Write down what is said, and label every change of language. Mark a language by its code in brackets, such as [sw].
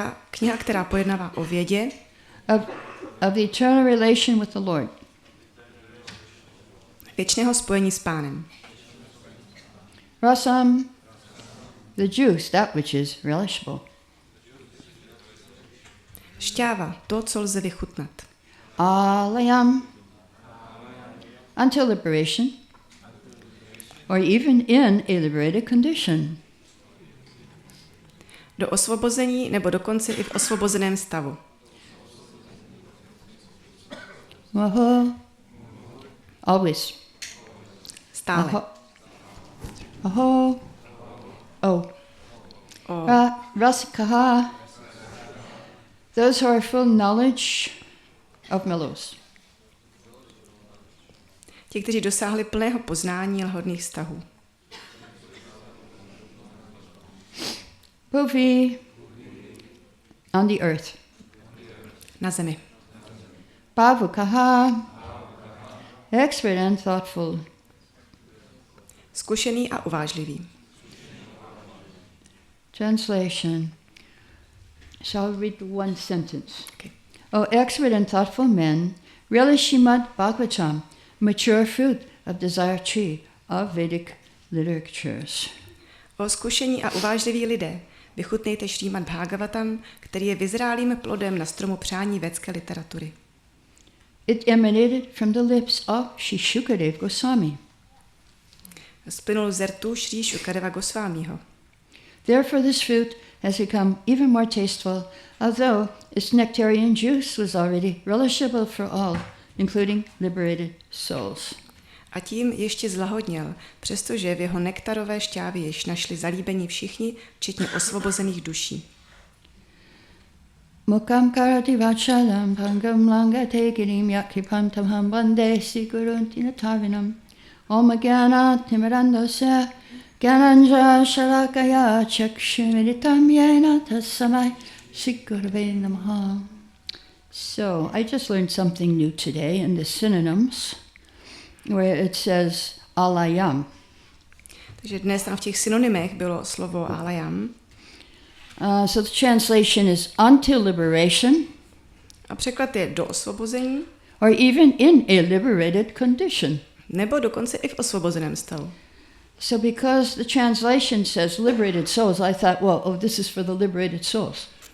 [cs] Kniha, která pojednává o vědě. [en] Of the eternal relation with the Lord. [cs] Věčného spojení s Pánem. [en] Rasam, the juice, that which is relishable. [cs] Šťáva, to, co lze vychutnat. [en] Alayam, until liberation, or even in a liberated condition. [cs] Do osvobození nebo dokonce i v osvobozeném stavu. [en] Aho, always. [cs] Stále. [en] Aho, oh. Rasikaha, those who are full knowledge of mellows. [cs] Ti, kteří dosáhli plného poznání lhodných vztahů. [en] Bhuvi, on the earth. [cs] Na zemi. [en] Bhavukaha, expert and thoughtful. [cs] Zkušený a uvážlivý. [en] Translation. Shall we read one sentence? Okay. O expert and thoughtful men, really Šrímad Bhágavatam, mature fruit of desire tree of Vedic literatures. [cs] O zkušení a uvážliví lidé, vychutnejte Šrímad Bhágavatam, který je vyzrálým plodem na stromu přání védské literatury. [en] It emanated from the lips of Sri Shukadeva Goswami. [cs] Splynul z rtu Šrí Šukadeva Gosvámího. [en] Therefore this fruit has become even more tasteful, although its nectarian juice was already relishable for all, including liberated souls. [cs] A tím ještě zlahodněl, přestože v jeho nektarové šťávě již našli zalíbení všichni, včetně osvobozených duší. [sa] Mukam karati vachalam pangam langate girim yakipantam ham vande siguruntinatavinam Om Jnana Timirandasya Jnananja Shalakaya Chakshumiritam Yena Tassamai Shri Namaha. [en] So I just learned something new today in the synonyms where it says alayam. [cs] Takže dnes tam v těch synonymech bylo slovo alayam. [en] So the translation is until liberation. [cs] A překlad je do osvobození. [en] Or even in a liberated condition. [cs] Nebo dokonce i v osvobozeném stavu. [en] So because the translation says liberated souls, I thought, well, this is for the liberated souls.